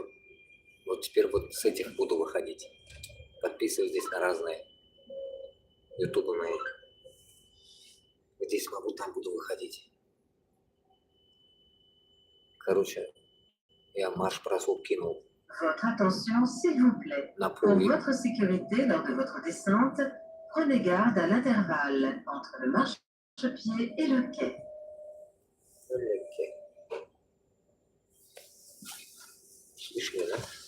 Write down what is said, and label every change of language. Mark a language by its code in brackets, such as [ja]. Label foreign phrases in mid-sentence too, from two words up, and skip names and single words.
[ru] Вот теперь вот с этих буду выходить. Подписываюсь здесь на разные YouTube мои. Где смогу, там буду выходить. Короче, я марш-бросок кинул. [fr] Votre attention, s'il vous plaît. [ru] На [fr] Pour [ru] пол. [fr] votre sécurité lors de votre descente, prenez garde à l'intervalle entre le marchepied et le quai. [ru] Слышали, да?